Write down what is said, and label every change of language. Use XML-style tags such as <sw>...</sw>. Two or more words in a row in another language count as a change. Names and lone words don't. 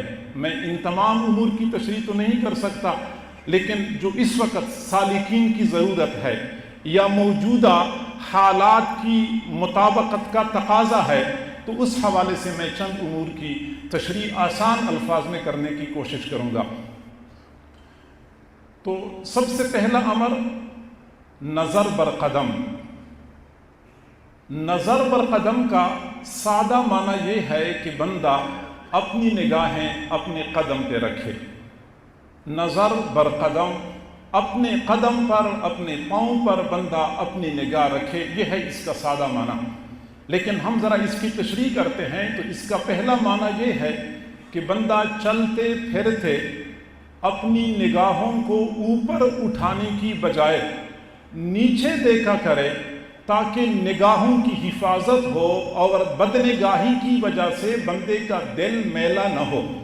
<ur>میں ان تمام امور کی تشریح تو نہیں کر سکتا، لیکن جو اس وقت سالکین کی ضرورت ہے یا موجودہ حالات کی مطابقت کا تقاضا ہے، تو اس حوالے سے میں چند امور کی تشریح آسان الفاظ میں کرنے کی کوشش کروں گا۔ تو سب سے پہلا امر</ur> <fa>نظر بر قدم۔ نظر بر قدم</fa> <ur>کا سادہ معنی یہ ہے کہ بندہ اپنی نگاہیں اپنے قدم پہ رکھے۔</ur> <fa>نظر بر قدم،</fa> <ur>اپنے قدم پر، اپنے پاؤں پر بندہ اپنی نگاہ رکھے، یہ ہے اس کا سادہ معنی۔ لیکن ہم ذرا اس کی تشریح کرتے ہیں تو اس کا پہلا معنی یہ ہے کہ بندہ چلتے پھرتے اپنی نگاہوں کو اوپر اٹھانے کی بجائے نیچے دیکھا کرے، تاکہ نگاہوں کی حفاظت ہو اور بدنگاہی کی وجہ سے بندے کا دل میلا نہ ہو۔</ur>